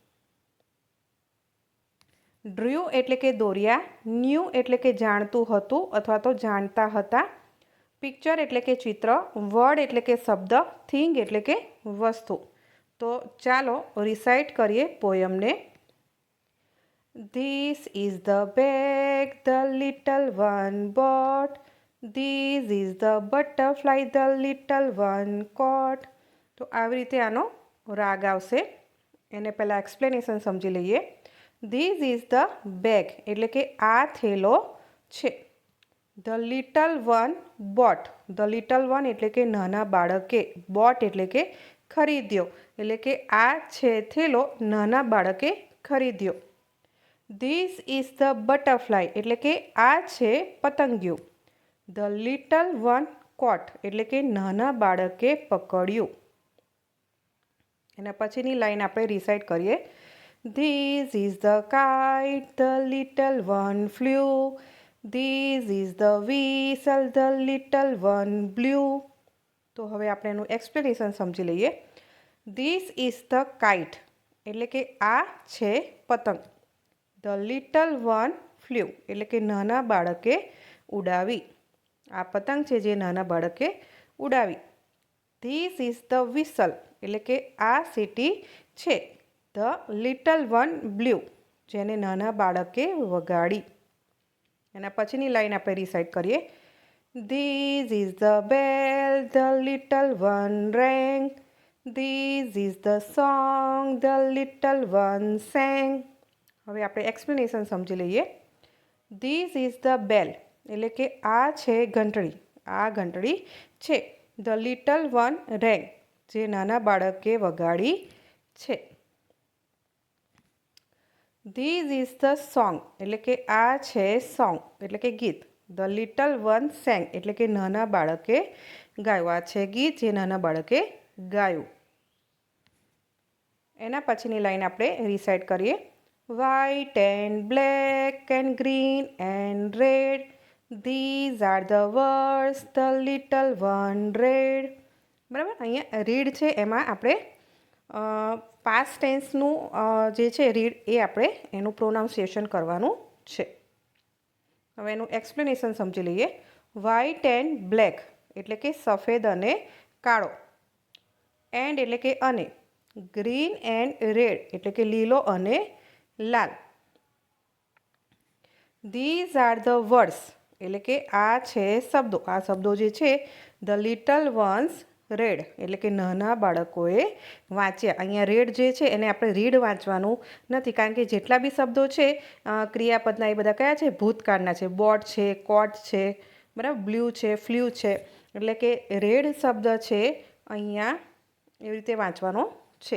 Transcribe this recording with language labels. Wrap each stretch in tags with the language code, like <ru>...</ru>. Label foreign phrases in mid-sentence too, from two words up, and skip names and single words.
<gu>ડ્ર્યુ એટલે કે દોર્યા, ન્યૂ એટલે કે જાણતું હતું અથવા તો જાણતા હતા, પિક્ચર એટલે કે ચિત્ર, વર્ડ એટલે કે શબ્દ, થિંગ એટલે કે વસ્તુ। તો ચાલો રિસાઇટ કરીએ પોયમને।</gu> <en>This is the bag the little one bought. This is the butterfly the little one caught.</en> <gu>તો આવી રીતે આનો રાગ આવશે। એને પહેલાં એક્સપ્લેનેશન સમજી લઈએ।</gu> <en>This is the bag</en> <gu>એટલે કે આ થેલો છે।</gu> <en>The little one bought, the little one</en> <gu>એટલે કે નાના બાળકે, bought એટલે કે ખરીદ્યો, એટલે કે આ છે થેલો નાના બાળકે ખરીદ્યો।</gu> <en>This is the butterfly</en> <gu>એટલે કે આ છે પતંગિયું।</gu> <en>The little one caught</en> <gu>એટલે કે નાના બાળકે પકડ્યું। એના પછીની લાઈન આપણે રિસાઇટ કરીએ।</gu> <en>This is the kite the little one flew. This is the whistle the little one blew.</en> <gu>તો હવે આપણે એનું એક્સપ્લેનેશન સમજી લઈએ।</gu> <en>This is the kite</en> <gu>એટલે કે આ છે પતંગ।</gu> <en>The little one flew</en> <gu>એટલે કે નાના બાળકે ઉડાવી, આ પતંગ છે જે નાના બાળકે ઉડાવી।</gu> <en>This is the whistle</en> <gu>એટલે કે આ સીટી છે।</gu> <en>The little one blew</en> <gu>જેને નાના બાળકે વગાડી। એના પછીની લાઈન આપણે રિસાઇટ કરીએ।</gu> <en>This is the bell the little one rang. This is the song the little one sang.</en> <gu>હવે આપણે એક્સપ્લેનેશન સમજી લઈએ।</gu> <en>This is the bell</en> <gu>એટલે કે આ છે ઘંટડી, આ ઘંટડી છે।</gu> <en>The little one rang</en> <gu>જે નાના બાળકે વગાડી છે।</gu> <en>This is the song</en> <gu>એટલે કે આ છે સોંગ એટલે કે ગીત।</gu> <en>The little one sang</en> <gu>એટલે કે નાના બાળકે ગાયું, આ છે ગીત જે નાના બાળકે ગાયું। એના પછીની લાઈન આપણે રિસાઇટ કરીએ।</gu> <en>White and black and green and red, these are the words the little one read.</en> <gu>બરાબર, અહીંયા રીડ છે એમાં આપણે</gu> <en>past tenseનું</en> <gu>જે છે રીડ એ આપણે એનું પ્રોનાઉન્સિએશન કરવાનું છે। હવે એનું એક્સપ્લેનેશન સમજી લઈએ।</gu> <en>white and black</en> <gu>એટલે કે સફેદ અને કાળો, એન્ડ એટલે કે અને,</gu> <en>green and red</en> <gu>એટલે કે લીલો અને લાલ।</gu> <en>These are the words</en> <gu>એટલે કે આ છે શબ્દો, આ શબ્દો જે છે</gu> <en>the little ones read</en> <gu>એટલે કે નાના બાળકોએ વાંચ્યા। અહીંયા રેડ જે છે એને આપણે રીડ વાંચવાનું નથી, કારણ કે જેટલા બી શબ્દો છે ક્રિયાપદના એ બધા કયા છે, ભૂતકાળના છે। બોટ છે, કોટ છે, બરાબર, બ્લ્યુ છે, ફ્લ્યુ છે, એટલે કે રેડ શબ્દ છે અહીંયા એવી રીતે વાંચવાનો છે।</gu>